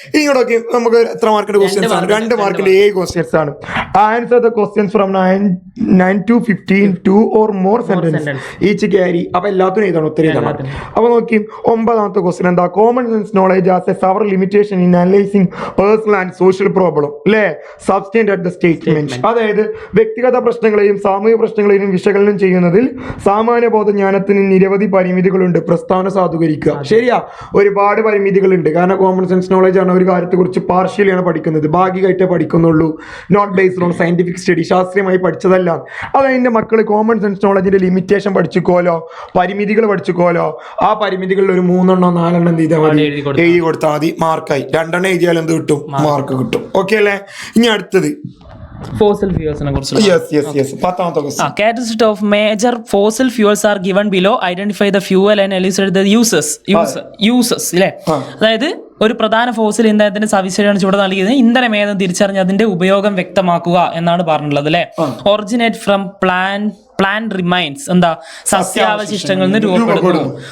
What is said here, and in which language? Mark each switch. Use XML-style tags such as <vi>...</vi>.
<ml>ഇങ്ങോട്ടൊക്കെ നമുക്ക് എത്ര മാർക്കിന്റെ ക്വസ്റ്റ്യൻസ് ആണ്? 2 മാർക്കിന്റെ 7 ക്വസ്റ്റ്യൻസ് ആണ്.</ml> <en>Answer the questions from 9 to 15 2 or more sentences each carry.</en> <ml>അപ്പൊ എല്ലാത്തിനും എഴുതണം, ഒത്തിരി എഴുതണം. അപ്പൊ നോക്കി 9ാമത്തെ ക്വസ്റ്റ്യൻ എന്താ?</ml> <en>Common sense knowledge as a source limitation in analysing personal and social problem അല്ലേ substantiate at the statement.</en> <ml>അതായത് വ്യക്തിഗത പ്രശ്നങ്ങളെയും സാമൂഹിക പ്രശ്നങ്ങളെയും വിശകലനം ചെയ്യുന്നതിൽ സാമാന്യ ബോധജ്ഞാനത്തിന് നിരവധി പരിമിതികളുണ്ട്. പ്രസ്താവന സാധൂകരിക്കുക. ശരിയാ, ഒരുപാട് പരിമിതികളുണ്ട്. കാരണം കോമൺ സെൻസ് നോളജ് ആണ് ഒരു കാര്യത്തെ കുറിച്ച് പാർഷ്യലിയാണ് പഠിക്കുന്നത്, ഭാഗികമായിട്ടേ പഠിക്കുന്നുള്ളൂ.</ml> <en>not based on scientific study,</en> <ml>ശാസ്ത്രീയമായി പഠിച്ചതല്ല. അതതിന്റെ മക്കൾ കോമൺ സെൻസ് നോളജിന്റെ ലിമിറ്റേഷൻ പഠിച്ചുക്കോലോ, പരിമിതികൾ പഠിച്ചുക്കോലോ. ആ പരിമിതികളിൽ ഒരു 3 എണ്ണോ 4 എണ്ണം എന്ത് ചെയ്താൽ മതി, എഴുതി കൊടുത്താൽ മതി, മാർക്കായി. 2 എണ്ണം എഴുതിയാൽ എന്ത് കിട്ടും, മാർക്ക് കിട്ടും. ഓക്കെ അല്ലേ? ഇനി അടുത്തത് ഫോസിൽ ഫ്യൂൽസിനെ കുറിച്ച്. പത്താമത്തെ question.</ml> <en>Characteristics of major fossil fuels are given below. Identify the fuel and elucidate the uses ഇല്ലേ?</en> <ml>അതായത് ഒരു പ്രധാന ഫോസിൽ ഇന്ധനത്തിന്റെ സവിശേഷതയാണ് ചൂട് നൽകിയത്. ഇന്ധനം ഏതെന്ന് തിരിച്ചറിഞ്ഞ് അതിന്റെ ഉപയോഗം വ്യക്തമാക്കുക എന്നാണ് പറഞ്ഞിട്ടുള്ളത് അല്ലെ.</ml> <en>originate from plant remains,</en> <ml>എന്താ സസ്യാവശിഷ്ടങ്ങളിൽ നിന്ന് രൂപപ്പെടുന്നു.</ml>